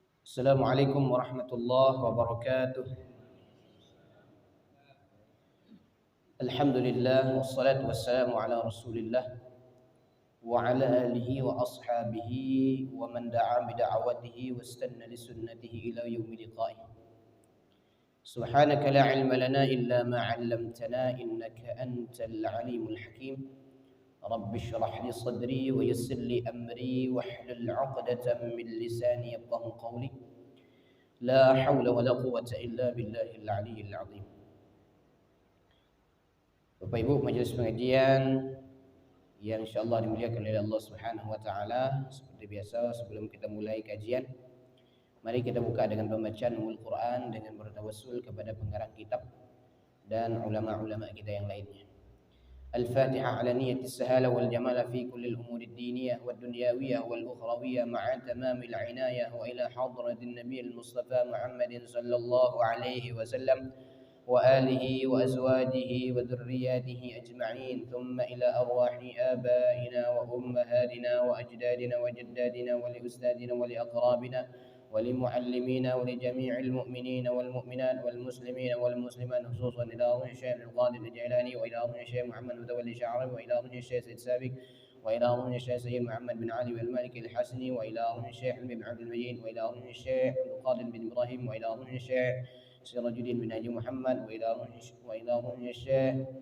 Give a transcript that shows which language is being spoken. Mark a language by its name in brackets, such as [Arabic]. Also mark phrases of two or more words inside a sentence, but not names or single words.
[Arabic] السلام عليكم ورحمة الله وبركاته. الحمد لله والصلاة والسلام على رسول الله وعلى آله وأصحابه ومن دعا بدعوته واستن بسنته إلى يوم لقائه. سبحانك لا علم لنا إلا ما علمتنا إنك أنت العليم الحكيم. رب اشرح لي صدري ويسر لي أمري واحلل عقدة من لساني يفقهوا قولي. لا حول ولا قوة إلا بالله العلي العظيم. [Indonesian] Bapak Ibu majelis pengajian yang insyaallah dimuliakan oleh Allah [Arabic] سبحانه وتعالى, [Indonesian] seperti biasa sebelum kita mulai kajian, mari kita buka dengan pembacaan Al-Qur'an dengan bertawassul kepada pengarang kitab dan ulama-ulama kita yang lainnya. [Arabic] الفاتحة على نية السهالة والجمالة في كل الأمور الدينية والدنيوية والأخروية مع تمام العناية وإلى حضرة النبي المصطفى محمد صلى الله عليه وسلم وآله وأزواجه وذريته أجمعين ثم إلى أرواح آبائنا وأمهاتنا وأجدادنا وجداتنا ول أستاذينا ولأقاربنا ولمعلمينا ولجميع المؤمنين والمؤمنات والمسلمين والمسلمات خصوصا إلى روح الشيخ القادر الجيلاني وإلى روح الشيخ محمد متولي الشعراوي وإلى روح الشيخ سيد سابق وإلى روح الشيخ سيد محمد بن علي والمالك الحسني وإلى روح الشيخ بن عبد المجيد وإلى روح الشيخ القادر بن إبراهيم وإلى روح الشيخ سراج الدين بن هادي محمد وإلى روح الشيخ